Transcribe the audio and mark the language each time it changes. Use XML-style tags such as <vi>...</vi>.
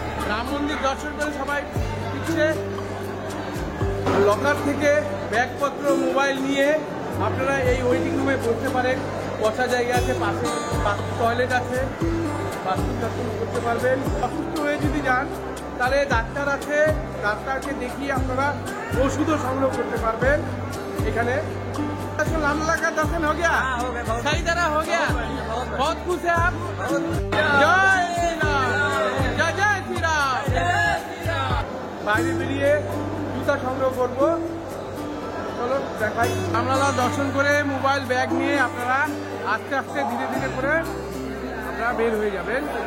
<bn>রাম মন্দির দর্শন করে সবাই দিচ্ছে, লকার থেকে ব্যাগপত্র মোবাইল নিয়ে আপনারা এই ওয়েটিং রুমে বসতে পারেন, বসার জায়গা আছে, পাশে টয়লেট আছে, বাথরুম টাথরুম করতে পারবেন। অসুস্থ হয়ে যদি যান তাহলে ডাক্তার আছে, ডাক্তারকে দেখিয়ে আপনারা ওষুধও সংগ্রহ করতে পারবেন এখানে।</bn> <hi>लामला का दर्शन हो गया, सही तरह हो गया, बहुत खुश है आप। जय श्री राम, जय जय श्री राम।</hi> <bn>বাইরে বেরিয়ে জুতা সংগ্রহ করবো, চলো দেখাই। রামলালা দর্শন করে মোবাইল ব্যাগ নিয়ে আপনারা আস্তে আস্তে ধীরে ধীরে করে আপনারা বের হয়ে যাবেন।</bn>